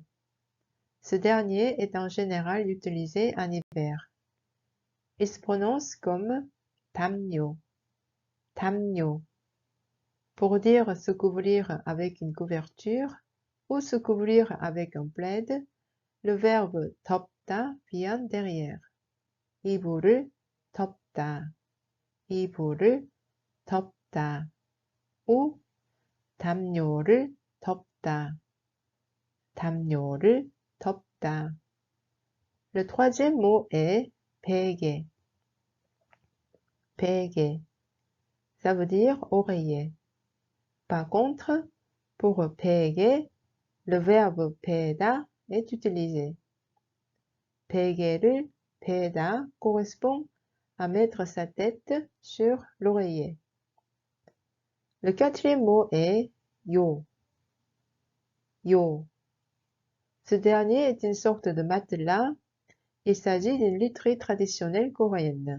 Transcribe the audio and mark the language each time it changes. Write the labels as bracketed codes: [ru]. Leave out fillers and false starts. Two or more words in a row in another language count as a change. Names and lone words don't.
[fr] Ce dernier est en général utilisé en hiver. Il se prononce comme 담요. 담요. Pour dire se couvrir avec une couverture ou se couvrir avec un plaid, le verbe 덮다 vient derrière. [ko] 이불을 덮다. 이불을 덮다. ou 담요를 덮다. 담요를 덮다. [fr] Le 3e mot est 베개. 베개, ça veut dire oreiller. Par contre, pour 베개, le verbe 베다 est utilisé. [ko] 베개를 베다 [fr] correspond à mettre sa tête sur l'oreiller. Le 4e mot est 요. 요. Ce dernier est une sorte de matelas. Il s'agit d'une literie traditionnelle coréenne.